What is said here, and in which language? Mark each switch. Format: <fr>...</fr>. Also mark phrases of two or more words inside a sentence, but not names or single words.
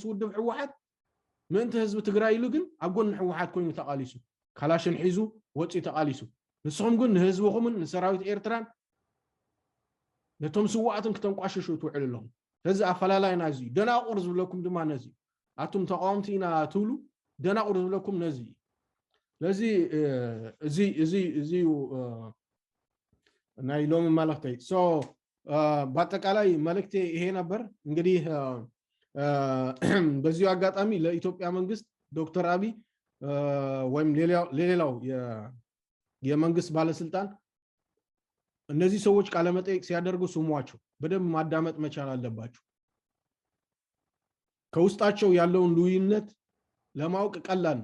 <ti>ውድብ ሕወሓት ምእንቲ ህዝቢ ትግራይ ኢሉ ግን ኣብ ጎን ሕወሓት ኮይኑ ተቃሊሱ ካላሽን ሒዙ ወጪ ተቃሊሱ ንስኹም ግን ንህዝብኹምን ንሰራዊት ኤርትራን ነቶም ስዋዕትን ክተንቋሽሹ ትውዕሉ ኣለኹም እዚ ኣፈላላይና እዚ ደናቁር ዝብለኩም ድማ ነዚ ኣቱም ተቃወምቲ ኢና ትብሉ ደናቁር ዝብለኩም ነዚ ለዚ እዚ ናይ ሎሚ መልእክተይ</ti> <am>በአጠቃላይ መልእክቴ ይሄ ነበር እንግዲህ በዚሁ አጋጣሚ ለኢትዮጵያ መንግስት ዶክተር አብይ ወይም ሌላው የመንግስት ባለስልጣን እነዚህ ሰዎች ቃለ መጠይቅ ሲያደርጉ ስሟቸው በደንብ ማዳመጥ መቻል አለባቸው ከውስጣቸው ያለውን ልዩነት ለማወቅ ቀላል</am>